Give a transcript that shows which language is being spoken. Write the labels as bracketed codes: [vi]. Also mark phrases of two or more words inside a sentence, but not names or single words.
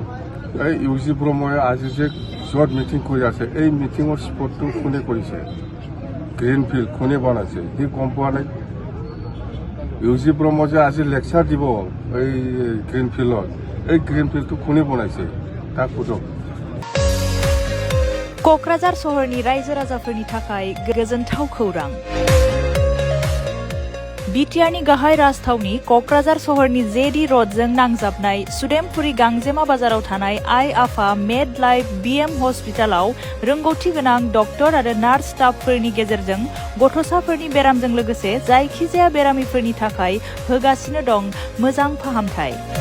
[as] এই ইউজি ব্ৰহ্মই আজি যে য'ত মিটিং কৰি আছে এই মিটিঙৰ স্পটটো কোনে কৰিছে, গ্ৰীণফিল্ড কোনে বনাইছে সি গম পোৱা নাই। ইউজি ব্ৰহ্ম যে আজি লেকচাৰ দিব এই গ্ৰীণফিল্ডত, এই গ্ৰীণফিল্ডটো কোনে বনাইছে তাক সোধক। [brx] क'क्राझार सहरनि रायजो राजाफोरनि थाखाय गोजोनथाव खौरां। BTRनि गाहाय राजथावनि क'क्राझार सहरनि जेडी र'डजों नांजाबनाय सुदेमपुरी गांजेमा बाजाराव थानाय आइ आफा मेड लाइफ BM हस्पिटालाव रोंगौथि गोनां डक्टर आरो नार्स स्टाफफोरनि गेजेरजों गथ'साफोरनि बेरामजों लोगोसे जायखिजाया बेरामिफोरनि थाखाय होगासिनो दं मोजां फाहामथाय।